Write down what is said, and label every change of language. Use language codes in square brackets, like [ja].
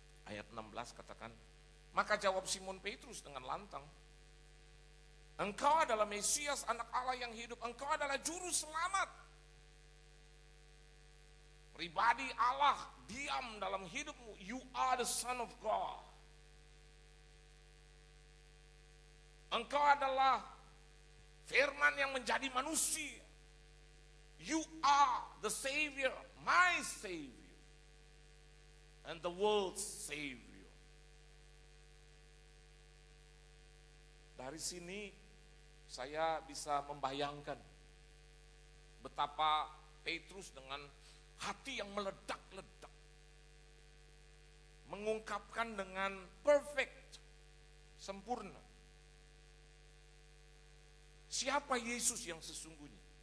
[id] Ayat 16 katakan, maka jawab Simon Petrus dengan lantang, engkau adalah Mesias, anak Allah yang hidup, engkau adalah juru selamat. Pribadi Allah diam dalam hidupmu, [en] you are the Son of God. [id] Engkau adalah firman yang menjadi manusia. [en] You are the Savior, my Savior, and the world's Savior. [id] Dari sini saya bisa membayangkan betapa Petrus dengan hati yang meledak-ledak mengungkapkan dengan perfect, sempurna, siapa Yesus yang sesungguhnya.